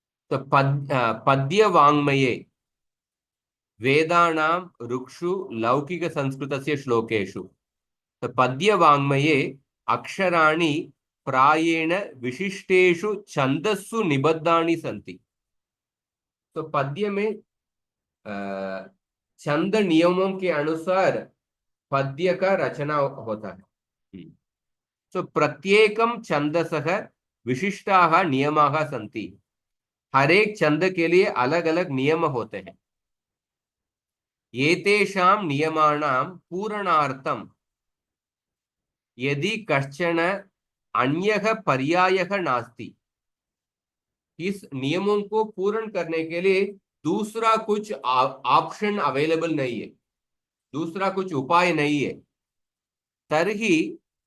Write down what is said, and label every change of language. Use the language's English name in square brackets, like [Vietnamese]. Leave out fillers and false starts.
[Sanskrit] तो पद्य वाङ्मये वेदानां ऋक्षु लौकिक संस्कृतस्य श्लोकेषु, तो पद्य वाङ्मये अक्षराणि प्रायेण विशिष्टेषु छन्दस्सु निबद्धानि सन्ति। [Hindi] तो पद्य में छंद नियमों के अनुसार पद्य का रचना होता है। [Sanskrit] तो प्रत्येकम छंदसः विशिष्टाः नियमाः सन्ति। [Hindi] हर एक छंद के लिए अलग अलग नियम होते हैं। [Sanskrit] एतेषां नियमानां पूरणार्थं यदि कश्चन अन्यः पर्यायः नास्ति, [Hindi] इस नियमों को पूर्ण करने के लिए दूसरा कुछ ऑप्शन अवेलेबल नहीं है, दूसरा कुछ उपाय नहीं है, तर्हि